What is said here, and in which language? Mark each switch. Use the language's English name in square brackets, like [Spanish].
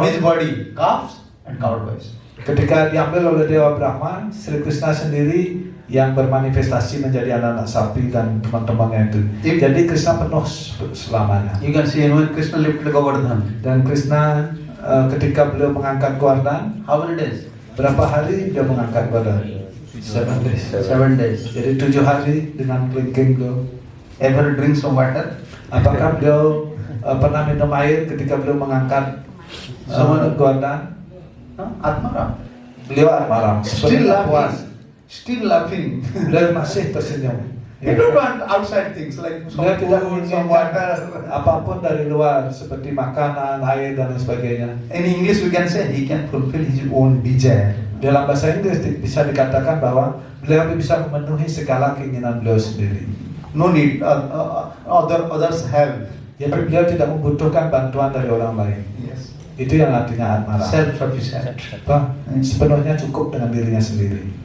[English] his body, calves and cow boys. [Indonesian] ketika diambil oleh Dewa Brahma, Sri Krishna sendiri yang bermanifestasi menjadi anak-anak sapi dan teman-temannya itu. Jadi Krishna penuh selamanya. [English] You can see when Krishna lifted Govardhan. [Indonesian] Dan Krishna ketika beliau mengangkat Govardhan, [English] How many days? [Indonesian] berapa hari dia mengangkat Govardhan? [English] 7 days. 7 days. [Indonesian] Jadi 7 hari dengan kelingking beliau. [English] Ever drink some water? [Indonesian] Apakah beliau pernah minum air ketika beliau mengangkat Govardhan? [English] Atmaram. [Indonesian] Beliau Atmaram. [English] Still [Indonesian] Sepenuhnya puas. [English] laughing. Still laughing. [Indonesian] Beliau masih tersenyum. [English] You don't want outside things like some [Indonesian] Beliau tidak [English] food, [Indonesian] menginginkan [English] some water. [Indonesian] apapun dari luar seperti makanan, air dan lain sebagainya. [English] In English we can say he can fulfill his own desire. [Indonesian] Dalam bahasa Inggris bisa dikatakan bahwa beliau bisa memenuhi segala keinginan beliau sendiri. [English] No need others help. [Indonesian] Jadi beliau tidak membutuhkan bantuan dari orang lain. [English] Yes. [Indonesian] Itu yang artinya Atmaram. [English] Self-sufficient. [Indonesian] Sepenuhnya cukup dengan dirinya sendiri.